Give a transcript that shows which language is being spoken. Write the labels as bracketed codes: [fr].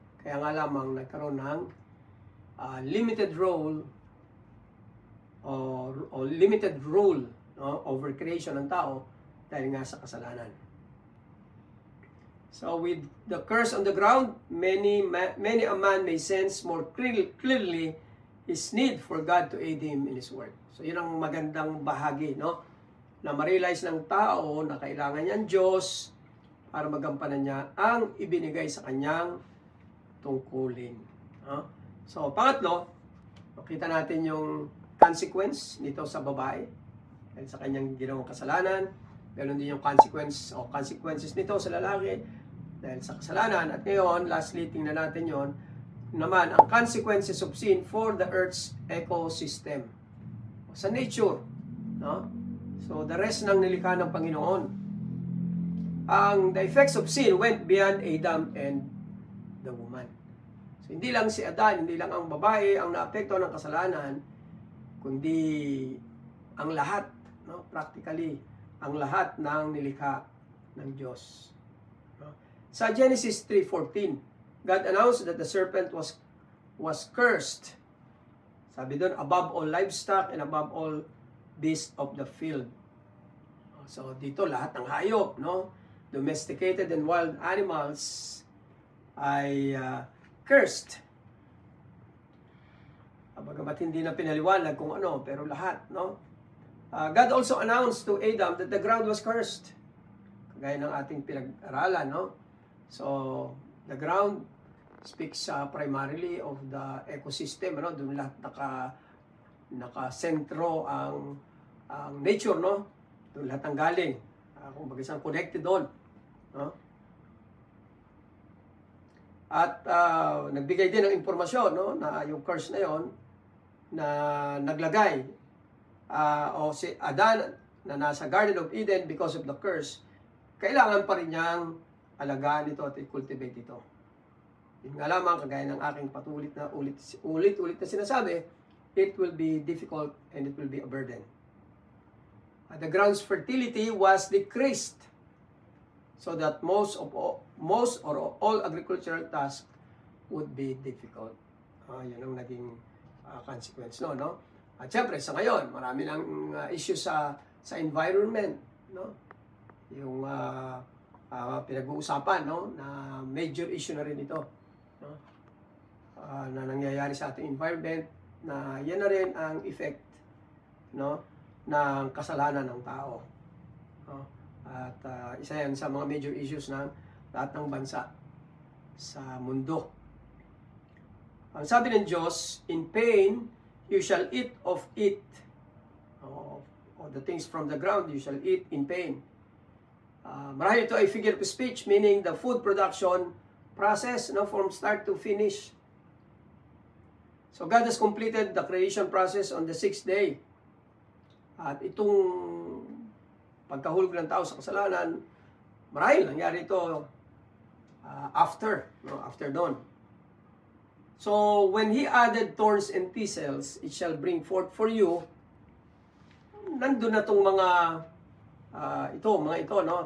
[tl] Kaya nga lamang nagkaroon ng [en] limited role or limited rule, [tl] no, over creation ng tao dahil nga sa kasalanan. [en] So with the curse on the ground, many a man may sense more clearly his need for God to aid him in his work. [tl] So yun ang magandang bahagi, no? Na ma-realize ng tao na kailangan niya ang Diyos para magampanan niya ang ibinigay sa kanyang tungkulin. No? So pangatlo, makita natin yung consequence nito sa babae dahil sa kanyang ginawang kasalanan. Ganon din yung consequences nito sa lalaki dahil sa kasalanan. At ngayon, lastly, tingnan natin yon naman, ang [en] consequences of sin for the earth's ecosystem. [tl] Sa nature, no? So, [en] the rest [tl] ng nilikha ng Panginoon. [en] The effects of sin went beyond Adam and the woman. [tl] So, hindi lang si Adan, hindi lang ang babae ang naapektuhan ng kasalanan, kundi ang lahat, no? Practically, ang lahat ng nilikha ng Diyos. No? [en] Sa Genesis 3:14, God announced that the serpent was cursed. [tl] Sabi doon, [en] above all livestock and above all beasts of the field. [tl] So dito lahat ng hayop, no? [en] Domesticated and wild animals ay cursed. [tl] Bagamat hindi na pinaliwanag kung ano, pero lahat, no? [en] God also announced to Adam that the ground was cursed. [tl] Kagaya ng ating pinag-aralan, no? [en] So, the ground speaks primarily of the ecosystem, no? [tl] Doon lahat naka-sentro ang nature, no? Doon lahat ang galing. Kung bagisang connected doon, no? At nagbigay din ng impormasyon, no? Na yung curse na yon na naglagay o si Adan na nasa Garden of Eden [en] because of the curse, [tl] kailangan pa rin niyang alagaan ito at i-cultivate ito. Yun nga lamang, kagaya ng aking patulit na ulit na sinasabi, [en] it will be difficult and it will be a burden. The ground's fertility was decreased so that most or all agricultural tasks would be difficult. [tl] Yun ang naging consequence, no? At syempre, sa ngayon, marami ng issue sa environment, no? Yung pinag-uusapan, no? Na major issue na rin ito, no? Na nangyayari sa ating environment, na yan na rin ang effect, no? Ng kasalanan ng tao, no? At isa yan sa mga major issues ng lahat ng bansa sa mundo. Ang sabi ng Diyos, [en] in pain, you shall eat of it. Of the things from the ground, you shall eat in pain. [tl] Marahil ito ay [en] figure of speech, meaning the food production process, no, from start to finish. So God has completed the creation process on the 6th day. [tl] At itong pagkahulog ng tao sa kasalanan, marahil nangyari ito [en] after dawn. So, when He added thorns and thistles, it shall bring forth for you, [tl] nandun na itong mga ito, [en] no?